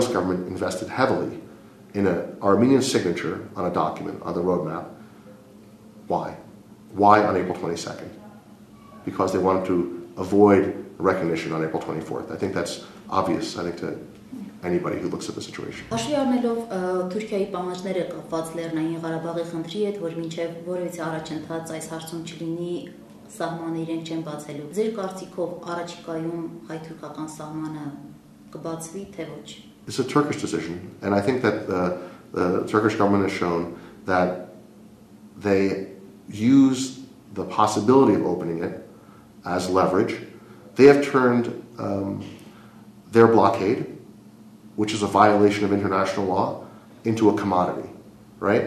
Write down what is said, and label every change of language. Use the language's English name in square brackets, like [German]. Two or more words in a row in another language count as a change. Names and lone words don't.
[English] government invested heavily in an Armenian signature on a document, on the roadmap. Why? Why on April 22nd? Because they wanted to avoid recognition on April 24th. I think that's obvious, I think, to anybody who looks at the situation. [Armenian] Հաշվի առնելով Թուրքիայի պահանջները կապված Լեռնային Ղարաբաղի խնդրի հետ, որ մինչև որևիցե առաջընթաց այս հարցում չլինի, սահմանը իրենք չեն բացելու։ Ձեր կարծիքով առաջիկայում հայ-թուրքական սահմանը կբացվի, թե ոչ? [English] It's a Turkish decision, and I think that the Turkish government has shown that they use the possibility of opening it as leverage. They have turned their blockade, which is a violation of international law, into a commodity, right?